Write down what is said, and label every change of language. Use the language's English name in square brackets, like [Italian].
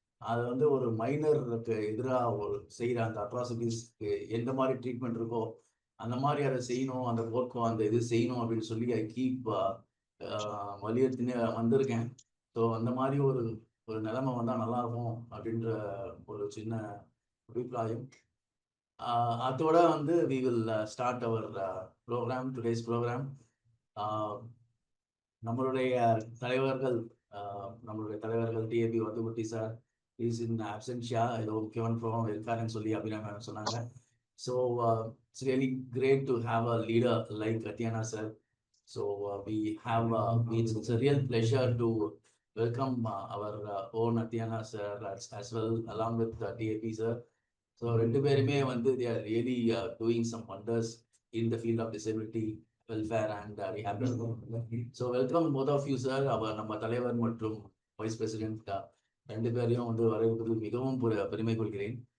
[Tamil] அது வந்து ஒரு மைனருக்கு எதிராக செய்கிற அந்த அட்ராசிட்டிஸ்க்கு எந்த மாதிரி ட்ரீட்மெண்ட் இருக்கோ அந்த மாதிரி அதை செய்யணும், அந்த போர்க்கோ அந்த இது செய்யணும் அப்படின்னு சொல்லி ஐ கீப் வலியுறுத்தினே வந்திருக்கேன். ஸோ அந்த மாதிரி ஒரு நிலைமை வந்தால் நல்லா இருக்கும் அப்படின்ற ஒரு சின்ன அபிப்பிராயம். அதோட வந்து [English] we will start our program, today's program. [Tamil] நம்மளுடைய தலைவர்கள் நம்மளுடைய தலைவர்கள் டிஏபி வத்துக்குட்டி சார் [English] is in absentia, [Tamil] ஏதோ முக்கியமான ப்ரோக்ராம் இருக்காருன்னு சொல்லி அபிராமி மேம் சொன்னாங்க. [English] So it's really great to have a leader like Athiyana sir. So we have it's a real pleasure to welcome our own Athiyana sir as well along with DAP sir. So [Tamil] ரெண்டு பேருமே வந்து [English] they are really doing some wonders in the field of disability welfare and rehabilitation. So welcome both of you sir. [Tamil] அவர் நம்ம தலைவர் மற்றும் vice president ரெண்டு பேரையும் வந்து வரவேற்பதில் மிகவும் பெருமை கொள்கிறேன்.